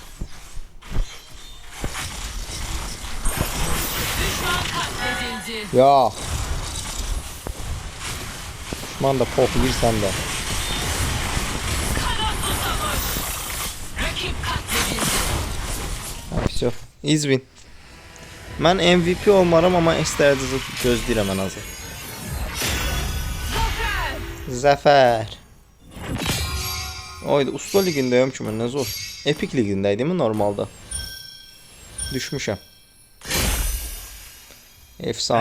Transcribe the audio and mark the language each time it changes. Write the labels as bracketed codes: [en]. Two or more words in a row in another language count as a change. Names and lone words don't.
[tr] Düşman katledildi. Ya. Düşman da pop yersen de. Kanatlı savaş. Rakip katledildi. Ha, [ru] все. [en] Easy win. [az] Mən MVP olmaram ama istərdizi gözləyirəm ən azı. [tr] Zafer. [az] Zəfər. Oydu, usta ligindəyəm ki mən, nə zor. Epic ligindəydim normalda. Düşmüşəm. [tr] Efsanevi dərəcə.